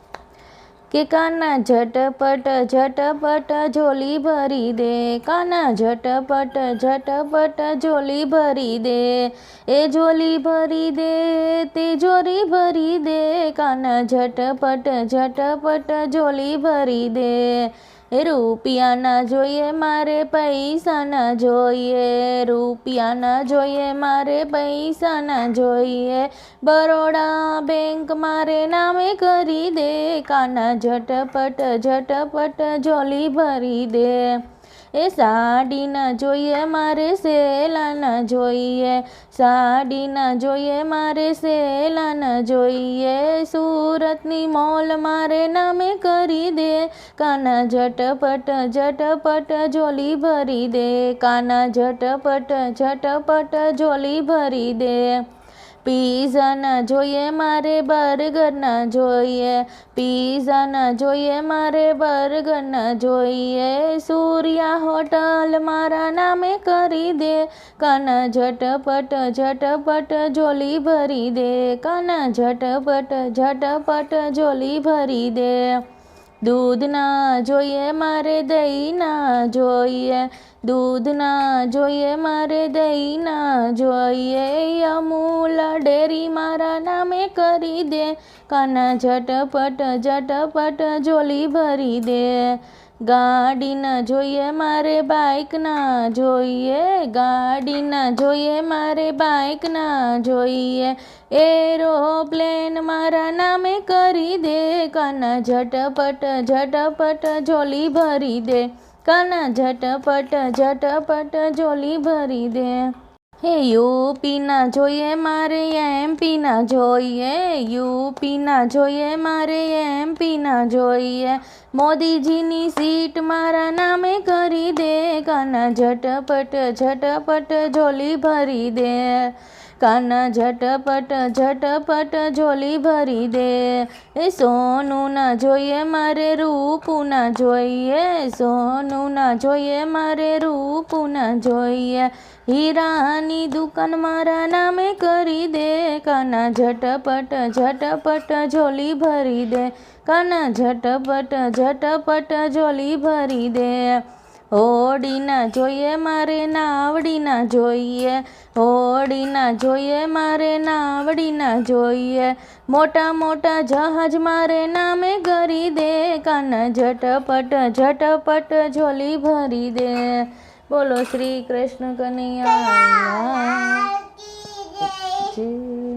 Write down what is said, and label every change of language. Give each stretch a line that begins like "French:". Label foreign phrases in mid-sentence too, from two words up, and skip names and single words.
Hindi: के काना झटपट झटपट झोली भरी दे, काना झटपट झटपट झोली भरी दे, ए झोली भरी दे तिजोरी भरी दे, काना झटपट झटपट झोली भरी दे।
Gujarati: એ રૂપિયા ના જોઈએ મારે પૈસા ના જોઈએ, રૂપિયા ના જોઈએ મારે પૈસા ના જોઈએ, બરોડા બેંક મારે નામે કરી દે, કાના ઝટપટ ઝટપટ ઝોલી ભરી દે। એ સાડી ના જોઈએ મારે સેલા ના જોઈએ, સાડી ના જોઈએ મારે સેલા ના જોઈએ, સુરતની મોલ મારે નામે કરી દે, કાના
Hindi: झटपट झटपट झोली भरी दे, काना झटपट झटपट झोली भरी दे।
Gujarati: पीઝા ના જોઈએ મારે બર્ગર ના જોઈએ, પીઝા ના જોઈએ મારે બર્ગર ના જોઈએ, સૂર્યા હોટલ મારા નામે કરી દે, કાના
Hindi: झटपट झटपट झोली भरी दे, काना झटपट झटपट झोली भरी दे।
Gujarati: दूध ना જોઈએ મારે દહીં ના જોઈએ, दूध ना જોઈએ મારે દહીં ના જોઈએ, અમૂલ ડેરી મારા નામે કરી દે, કાના
Hindi: झटपट झटपट झोली भरी दे।
Gujarati: ગાડી ના જોઈએ મારે બાઇક ના જોઈએ, ગાડી ના જોઈએ મારે બાઇક ના જોઈએ, એરોપ્લેન મારા નામે કરી દે, કાના
Hindi: झटपट झटपट झोली भरी दे, काना झटपट झटपट झोली भरी दे।
Gujarati: हे यूपी ना જોઈએ મારે એમપી ના જોઈએ, यूपी ના જોઈએ મારે એમપી ના જોઈએ, મોદીજીની સીટ મારા નામે કરી દે, કાના
Hindi: झटपट झटपट झोली भरी दे, काना झटपट झटपट झोली भरी दे।
Gujarati: ए સોનું ના જોઈએ મારે રૂપું ના જોઈએ, સોનું ના જોઈએ મારે રૂપું ના જોઈએ, હીરાની દુકાન મારા નામે કરી દે, કાના
Hindi: झटपट झटपट झोली भरी दे, काना झटपट झटपट झोली भरी दे।
Gujarati: હોડી ના જોઈએ મારે નાવડી ના જોઈએ, હોડી ના જોઈએ મારે નાવડી ના જોઈએ, મોટા મોટા જહાજ મારે નામે કરી દે, કાના
Hindi: झटपट झटपट झोली भरी दे। बोलो श्री कृष्ण कन्हैया लाल की जय।